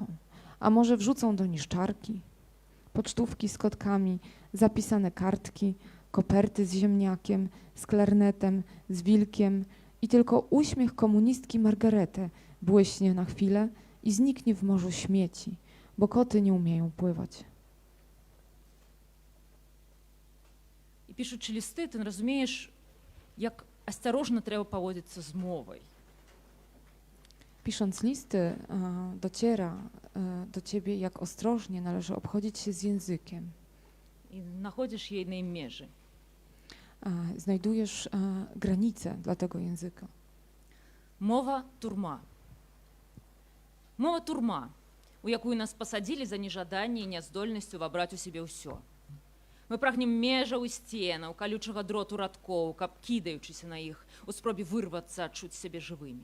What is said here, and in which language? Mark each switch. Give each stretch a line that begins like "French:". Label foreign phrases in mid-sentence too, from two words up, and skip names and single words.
Polish: A może wrzucą do niszczarki? Pocztówki z kotkami, zapisane kartki, koperty z ziemniakiem, z klarnetem, z wilkiem i tylko uśmiech komunistki Margaretę błyśnie na chwilę i zniknie w morzu śmieci, bo koty nie umieją pływać.
Ukrainian: І пишучи листи, ти не розумієш, як осторожно треба поводитися з мовою.
Polish: Pisząc listy, dociera do ciebie, jak ostrożnie należy obchodzić się z językiem.
Ukrainian: І знаходиш її на межі.
Polish: Znajdujesz granice dla tego języka.
Belarusian: Мова турма. Мова турма, у якую нас пасадзілі за нежаданне і няздольнасцю вабраць у сябе ўсё. Мы прагнем межаў і сценаў, калючага дроту радкоў, каб, кідаючыся на іх, у спробе вырвацца, адчуць сябе жывымі.